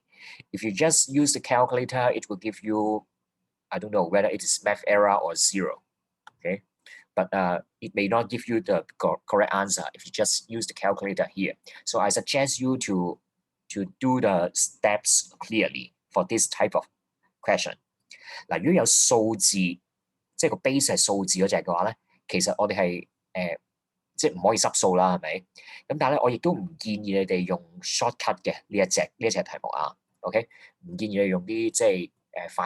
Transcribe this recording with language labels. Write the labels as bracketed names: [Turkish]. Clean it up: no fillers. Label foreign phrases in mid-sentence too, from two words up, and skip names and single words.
[English] If you just use the calculator, it will give you, I don't know whether it is math error or 0. Okay, but it may not give you the correct answer if you just use the calculator here. So I suggest you to do the steps clearly for this type of question. [Cantonese] 嗱，如果有數字，即係個 base 係數字嗰隻嘅話咧，其實我哋係即係唔可以濕數啦，係咪？咁但係咧，我亦都唔建議你哋用 shortcut 嘅呢一隻題目啊。OK， 唔建議你用啲即係快